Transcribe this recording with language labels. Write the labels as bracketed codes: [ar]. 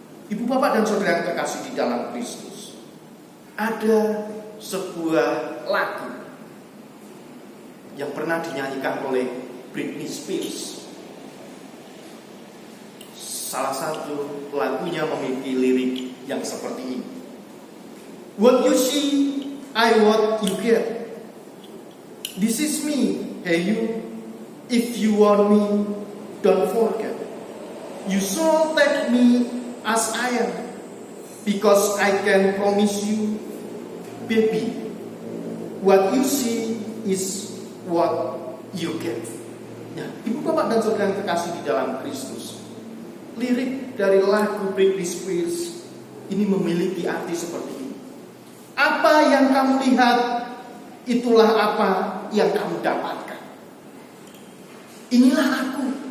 [id] Ibu bapak dan saudara yang terkasih di dalam Kristus, ada sebuah lagu yang pernah dinyanyikan oleh Britney Spears. Salah satu lagunya memiliki lirik yang seperti ini. [en] What you see, I what you get. This is me, hey you. If you want me, don't forget. You so take me as I am, because I can promise you, baby, what you see is what you get. [id] Ya, ibu bapak dan saudara yang terkasih di dalam Kristus, lirik dari lagu Britney Spears ini memiliki arti seperti ini. Apa yang kamu lihat, itulah apa yang kamu dapatkan. Inilah aku.